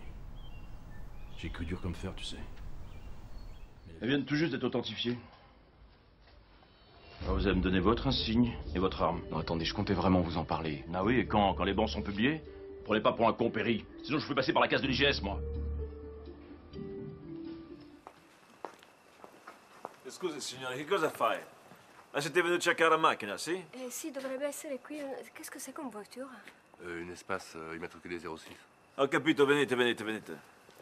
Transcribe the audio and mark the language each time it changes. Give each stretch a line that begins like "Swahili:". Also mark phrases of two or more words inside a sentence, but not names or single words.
French: J'ai cru dur comme fer, tu sais. Elles viennent tout juste d'être authentifiées. Alors vous allez me donner votre insigne et votre arme. Non, attendez, je comptais vraiment vous en parler. Ah oui, et quand? Quand les bancs sont publiés? Prenez pas pour un con, Perry. Sinon je fais passer par la case de l'IGS, moi.
Italian: Scusi signore, che cosa fai? Ma siete venuti a cercare la macchina, sì? Eh sì, dovrebbe essere qui.
French: Qu'est-ce que c'est comme voiture? Une espace immatriculée 06.
Italian: Ho capito, venite, venite, venite.